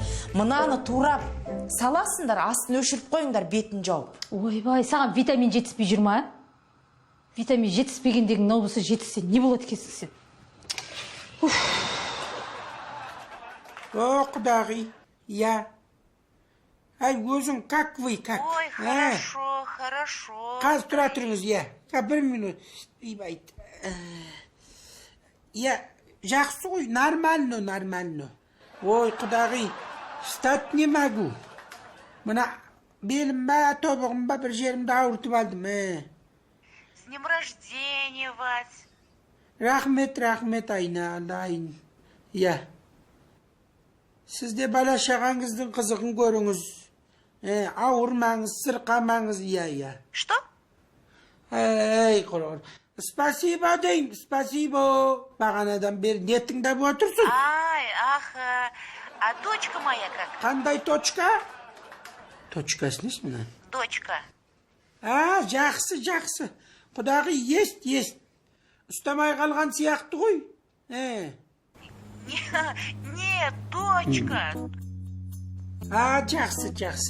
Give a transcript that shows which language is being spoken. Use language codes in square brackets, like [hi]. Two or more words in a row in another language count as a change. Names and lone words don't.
[kk] Мынаны турап саласыңдар, астын өшіріп қойыңдар, бетін жауып. Ойбай, саған витамин жетіспей жүр ма? Витамин жетіспегендегі мынау болса жетісе не болады екенсің сен? О, құдағи, я. Ай, өзің, [ru] как вы, как? Ой, хорошо. [kk] Қазір тұра тұрыңыз, я. Бір минут. Ибайт. Я, жақсы ғой, нормально. Ой, құдағи, [ru] встать не могу. [kk] Мына белім ба, тобығым ба, бір жерімді ауыртып алдым. [ru] С днем рождения, Вась. [kk] Рахмет, айналайын. Я. Сізде бала шағаңыздың қызығын көріңіз. Ауырмаңыз, сырқамаңыз, я. [ru] Что? [kk] Эй, құрғыр. Спасибо дейм, спасибо. Бағанадан бері не тыңдап отырсың? Ай, [ru] ах, а дочка моя как? [kk] Қандай точка? Точкасы несі мына? [ru] Дочка. [kk] Жақсы. Құдағи, ест. Ұстамай қалған сияқты ғой. [ru] Нет, дочка. [kk] Жақсы.